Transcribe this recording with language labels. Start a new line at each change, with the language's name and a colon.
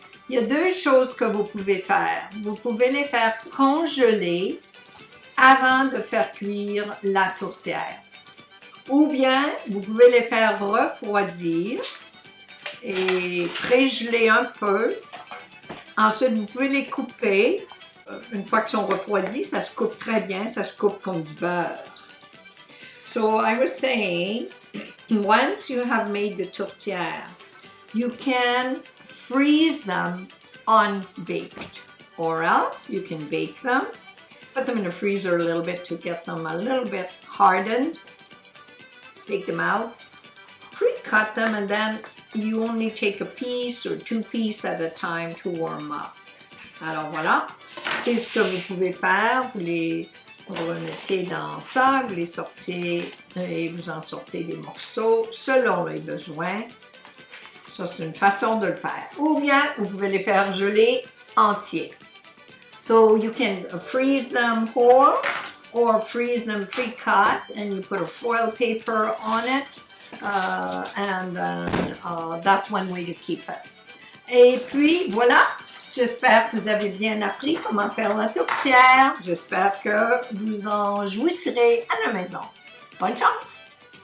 French: Il y a 2 choses que vous pouvez faire. Vous pouvez les faire congeler avant de faire cuire la tourtière. Ou bien, vous pouvez les faire refroidir et prégeler un peu. Ensuite, vous pouvez les couper. Une fois qu'ils sont refroidis, ça se coupe très bien. Ça se coupe comme du beurre.
English: So, I was saying, once you have made the tourtière, you can freeze them unbaked, or else you can bake them, put them in the freezer a little bit to get them a little bit hardened, take them out, pre-cut them, and then you only take a piece or 2 pieces at a time to warm up.
French: Alors voilà, c'est ce que vous pouvez faire, vous les remettez dans ça, vous les sortez et vous en sortez des morceaux selon les besoins. Ça, c'est une façon de le faire. Ou bien, vous pouvez les faire geler entiers.
English: So, you can freeze them whole or freeze them pre-cut and you put a foil paper on it and that's one way to keep it.
French: Et puis, voilà, j'espère que vous avez bien appris comment faire la tourtière. J'espère que vous en jouisserez à la maison. Bonne chance!